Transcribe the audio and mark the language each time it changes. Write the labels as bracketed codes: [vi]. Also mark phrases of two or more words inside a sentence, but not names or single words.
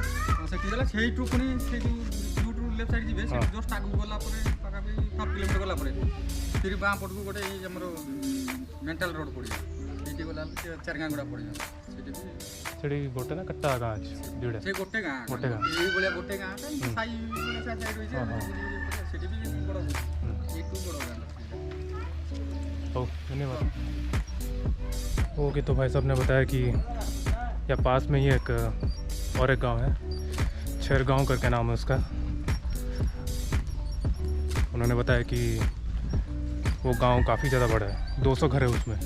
[or] ସେଠି ଗଲା ସେଇଠୁ ପୁଣି ସେଇଠୁ ଯୋଉଠୁ [en] left side [or] ଯିବେ ସେଇଠୁ ଜଷ୍ଟ ଆଗକୁ ଗଲା ପରେ ପାଖାପାଖି 5 କିଲୋମିଟର ଗଲା ପରେ ସେଠି ବାଁ ପଟକୁ ଗୋଟେ ଏଇ ଆମର [en] metal road [or] ପଡ଼ିବ ସେଇଠି ଗଲା 4 ଗାଁ ଗୁଡ଼ା ପଡ଼ିବ ସେଇଠି ବି ସେଠି ଗୋଟେ ନା କେତେଟା ଗାଁ ଅଛି? ଦୁଇଟା ସେ ଗୋଟେ ଗାଁ ଏଇଭଳିଆ ଗୋଟେ ଗାଁ ସାଇ ସାଇଡ୍ ରହିଛି ସେଠି ବି ବଡ଼ ଏଇଠୁ ବଡ଼ ଗାଁ। [hi] ओ धन्यवाद। ओके, तो भाई साहब ने बताया कि यहाँ पास में ही एक और एक गांव है, छेरगांव करके नाम है उसका। उन्होंने बताया कि वो गांव काफ़ी ज़्यादा बड़ा है, 200 घर है उसमें।